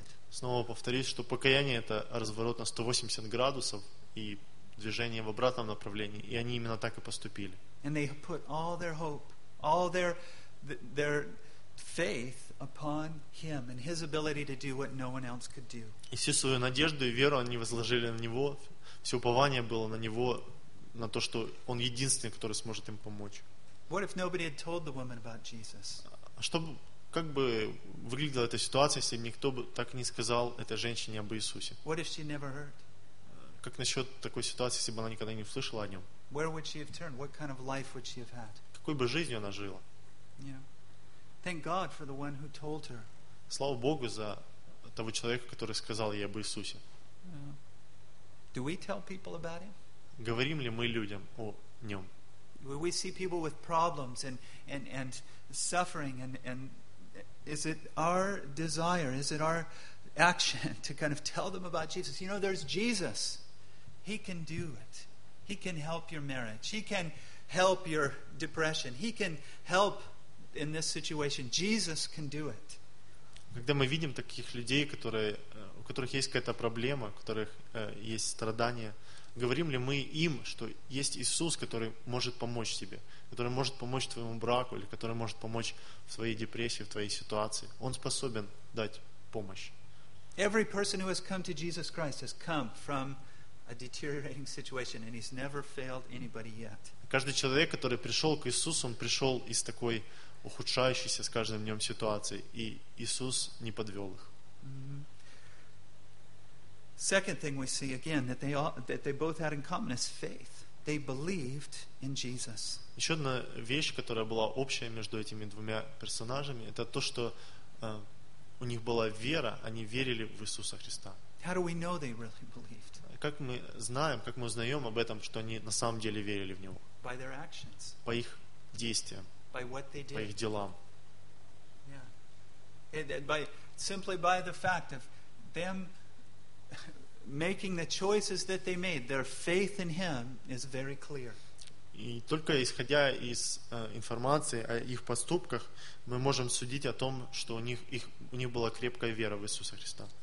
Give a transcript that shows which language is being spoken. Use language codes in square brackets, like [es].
[ru] Снова повторюсь, что покаяние — это разворот на 180 градусов и движение в обратном направлении, и они именно так и поступили. [en] And they put all their hope, all their faith upon him and his ability to do what no one else could do. [ru] И всю свою надежду и веру они возложили на него, все упование было на него, на то, что он единственный, который сможет им помочь. [en] What if nobody had told the woman about Jesus? [ru] Как бы выглядела эта ситуация, если бы никто бы так не сказал этой женщине об Иисусе? [en] What if she never heard? [ru] Как насчет такой ситуации, если бы она никогда не услышала о нем? [en] Where would she have turned? What kind of life would she have had? [ru] Какой бы жизнью она жила? [en] Yeah. Thank God for the one who told her. [ru] Слава Богу за того человека, который сказал ей об Иисусе. [en] Do we tell people about him? [ru] Говорим ли мы людям о нем? [en] We see people with problems and suffering and is it our desire, is it our action to kind of tell them about Jesus? You know, there's Jesus. He can do it. He can help your marriage. He can help your depression. He can help in this situation. Jesus can do it. [ru] Когда мы видим таких людей, которые, у которых есть какая-то проблема, у которых есть страдания, говорим ли мы им, что есть Иисус, который может помочь тебе, который может помочь твоему браку или который может помочь в своей депрессии, в твоей ситуации? Он способен дать помощь. [en] Every person who has come to Jesus Christ has come from a deteriorating situation and he's never failed anybody yet. [ru] Каждый человек, который пришел к Иисусу, он пришел из такой ухудшающейся с каждым днем ситуации, и Иисус не подвел их. [en] Second thing we see again that they both had in common is faith. They believed in Jesus. [ru] Еще одна вещь, которая была общая между этими двумя персонажами, это то, что у них была вера, они верили в Иисуса Христа. [en] How do we know they really believed? [ru] Как мы знаем, как мы узнаем об этом, что они на самом деле верили в Него? [en] By their actions. [ru] По их действиям. [en] By what they did. [ru] По их делам. [en] Yeah. By simply by the fact of them making the choices that they made, their faith in Him is very clear. [ru] И только исходя из информации о их поступках, мы можем судить о том, что у них была крепкая вера в Иисуса Христа.